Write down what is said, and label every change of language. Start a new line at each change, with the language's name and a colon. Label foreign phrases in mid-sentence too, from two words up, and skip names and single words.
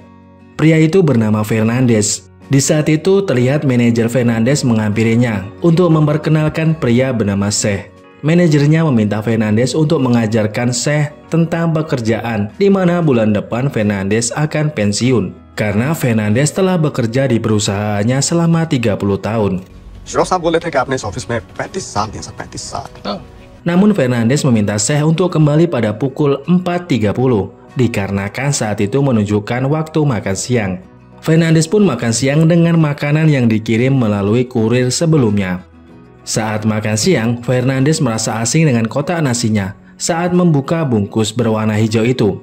Indonesian: Pria itu bernama Fernandes. Di saat itu terlihat manajer Fernandes menghampirinya untuk memperkenalkan pria bernama Syekh. Manajernya meminta Fernandes untuk mengajarkan Syekh tentang pekerjaan, di mana bulan depan Fernandes akan pensiun. Karena Fernandes telah bekerja di perusahaannya selama 30 tahun.
Hindi: साहब बोले थे कि आपने इस ऑफिस में 35 साल दिए सर 35 साल।
Indonesian: Namun Fernandes meminta Syekh untuk kembali pada pukul 4.30 dikarenakan saat itu menunjukkan waktu makan siang. Fernandes pun makan siang dengan makanan yang dikirim melalui kurir sebelumnya. Saat makan siang, Fernandes merasa asing dengan kotak nasinya saat membuka bungkus berwarna hijau itu.